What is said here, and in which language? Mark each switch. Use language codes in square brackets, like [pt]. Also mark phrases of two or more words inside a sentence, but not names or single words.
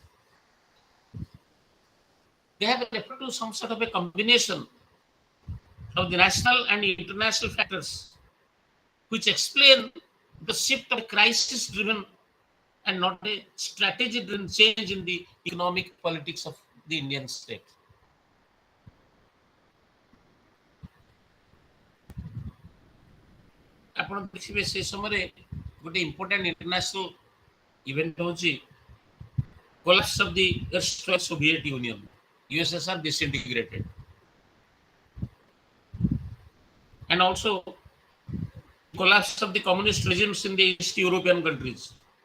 [en] they have referred to some sort of a combination of the national and international factors which explain the shift of a crisis-driven and not a strategy-driven change in the economic politics of the Indian state. [or] ଆପଣ ଦେଖିବେ ସେ ସମୟରେ ଗୋଟେ [en] important international event ହେଉଛି collapse of the Soviet Union. USSR disintegrated. And also collapse of the communist regimes in the East European countries.